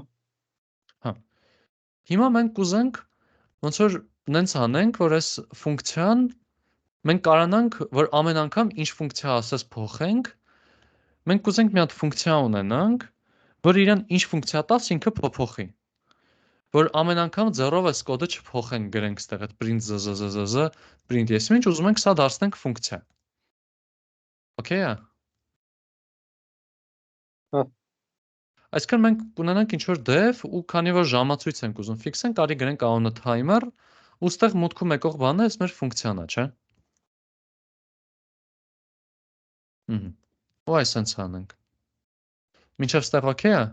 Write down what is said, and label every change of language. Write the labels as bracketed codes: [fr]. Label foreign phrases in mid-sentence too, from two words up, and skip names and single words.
[hy] Հա։ Հիմա մենք կուզենք ոնց որ նենց անենք, որ այս ֆունկցիան մենք կարանանք, որ ամեն անգամ ինչ ֆունկցիա ասես փոխենք, մենք կուզենք մի հատ ֆունկցիա ունենանք, որ իրան ինչ ֆունկցիա տաս ինքը փոփոխի։ Որ ամեն անգամ ձեռով այս կոդը չփոխենք, գրենք ստեղ այդ print zzzz, print ես ինչ ուզում ենք սա դարձնենք ֆունկցիա։ Okay է։ Հա։ Այսինքն մենք կունենանք ինչ որ def ու քանի որ ժամացույց ենք ուզում ֆիքսենք, արի գրենք անունը timer ու ստեղ մուտքում եկող բանը էս մեր ֆունկցիան է, չէ՞։ Ու այսպես անենք։ Մինչև ստեղ okay է։